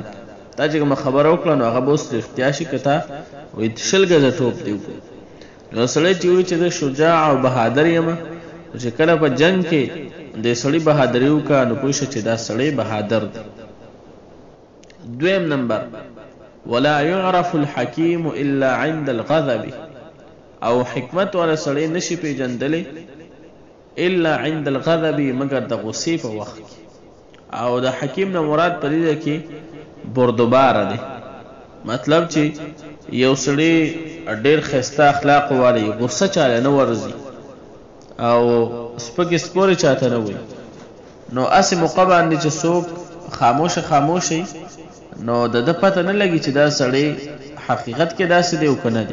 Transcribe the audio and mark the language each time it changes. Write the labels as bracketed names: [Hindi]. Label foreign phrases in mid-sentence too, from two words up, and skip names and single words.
[Pashto] تا چې کومه خبره وکړه نو هغه به اوس رښتیا شي که تا وایي شل ګزه ټوپ دی وکړو. نو سړی چې وایي چې زه شجاع او بهادر یم چې کله په جنگ کې د سړي بهادري وکړه نو پوه شه چې دا سړی بهادر دی. دویم نمبر [Arabic] ولا يعرف الحكيم الا عند الغضب، [Pashto] او حکمت والا سړی نشي پیژندلی [Arabic] الا عند الغضب [Pashto] مگر د غصې په وخت کې. او د حکیم نه مراد په دې کې بردبار دی، مطلب چې یو سړی ډېر ښایسته اخلاق والی غصه چاله نه ورځي او سپکې سپورې چاته نه وایي نو اسې موقع باندې چې څوک خاموشه نو د ده پته نه لګي چې دا سړی حقیقت کې داسې دی او که نه دی.